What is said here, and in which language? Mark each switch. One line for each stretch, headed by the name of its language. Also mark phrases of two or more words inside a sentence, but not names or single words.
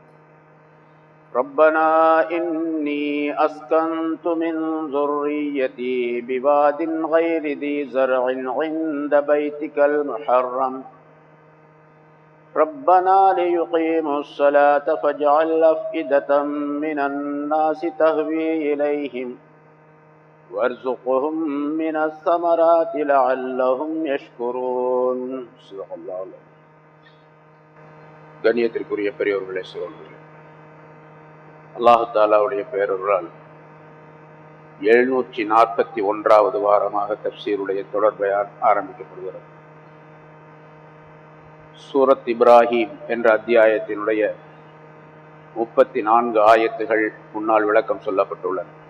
Arabic: ربنا إني أسكنت من ذريتي بواد غير ذي زرع عند بيتك المحرم ربنا ليقيموا الصلاة فاجعل أفئدة من الناس تهوي إليهم وارزقهم من الثمرات لعلهم يشكرون. صدق الله العظيم.
Tamil: கண்ணியத்திற்குரிய பெரியோர்களே, சகோதரர்களே, அல்லாஹ் தஆலாவுடைய பேரருளால் 741வது வாரமாக தஃப்சீருடைய தொடர் பயான் ஆரம்பிக்கப்படுகிறது. சூரத் இப்ராஹிம் என்ற அத்தியாயத்தினுடைய 34 ஆயத்துகள் முன்னால் விளக்கம் சொல்லப்பட்டுள்ளன.